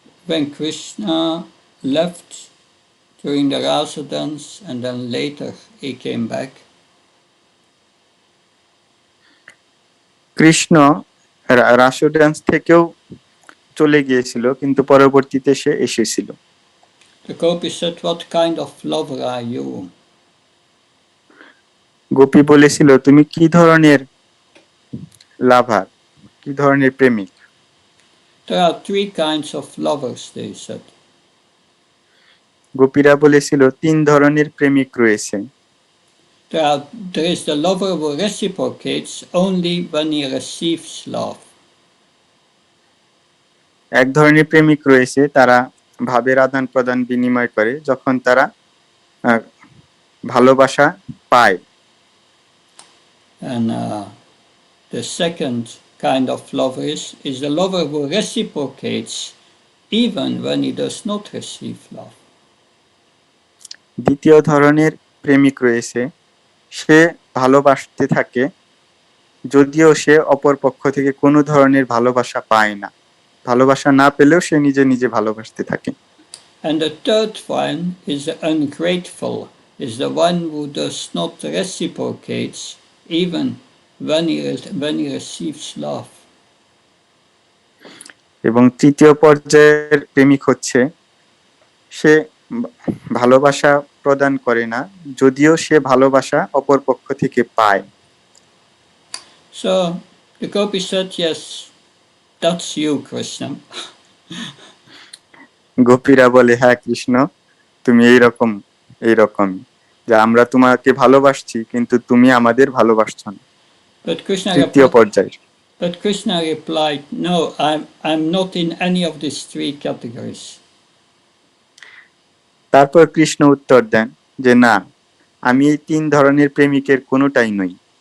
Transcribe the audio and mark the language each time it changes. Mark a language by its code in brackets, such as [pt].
[en] When Krishna left during the Rasa dance and then later he came back, [bn] Krishna Ras dance থেকেও চলে গিয়েছিল, কিন্তু পরবর্তীতে সে এসেছিল। [en] the gopis said, "What kind of lover are you?" [bn] Gopi বলেছিল, তুমি কি ধরনের লাভার, কি ধরনের প্রেমিক? [en] There are three kinds of lovers, they said. [bn] গোপীরা বলেছিল তিন ধরনের প্রেমিক রয়েছে। [en] There is the lover who reciprocates only when he receives love. [bn] এক ধরনের প্রেমিক রয়েছে, তারা ভাবের আদান প্রদান বিনিময় করে যখন তারা ভালোবাসা পায়। [en] And the second kind of lover is the lover who reciprocates even when he does not receive love. [bn] দ্বিতীয় ধরনের প্রেমিক রয়েছে, সে ভালোবাসতে থাকে যদিও সে অপর পক্ষ থেকে কোনো ধরনের ভালোবাসা পায় না, ভালোবাসা না পেলেও সে নিজে নিজে ভালোবাসতে থাকে। [en] And the third one is the ungrateful, is the one who does not reciprocate even when he receives love. [bn] এবং তৃতীয় পর্যায়ের প্রেমিক হচ্ছে, সে ভালোবাসা প্রদান করে না যদিও সে ভালোবাসা অপর পক্ষ থেকে পায়। [en] So the gopi said, "Yes, that's you, Krishna." [bn] গোপীরা বলে, হ্যাঁ কৃষ্ণ, তুমি এইরকম যে আমরা তোমাকে ভালোবাসছি কিন্তু তুমি আমাদের ভালোবাসছো না। তৃতীয় পর্যায়ে [en] But Krishna replied, "No, I'm not in any of these three categories." [bn] তারপর কৃষ্ণ উত্তর দেন যে না, আমি এই তিন ধরনের প্রেমিকের কোনোটাই নই।